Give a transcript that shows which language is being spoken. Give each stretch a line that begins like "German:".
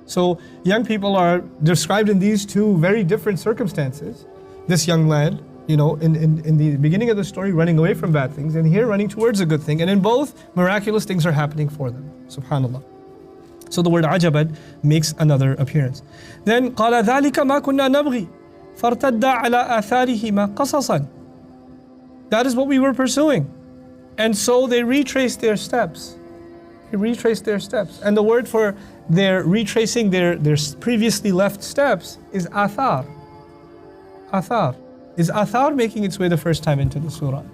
English: So young people are described in these two very different circumstances. This young lad, in the beginning of the story, running away from bad things, and here running towards a good thing. And in both, miraculous things are happening for them. Subhanallah. So the word عَجَبًا makes another appearance.
Arabic: Then قَالَ ذَلِكَ مَا كُنَّا نَبْغِي فَارْتَدَّ عَلَىٰ آثَارِهِمَا قَصَصًا.
English: That is what we were pursuing. And so they retraced their steps. They retraced their steps. And the word for they're retracing their previously left steps is athar. Athar. Is athar making its way the first time into the surah?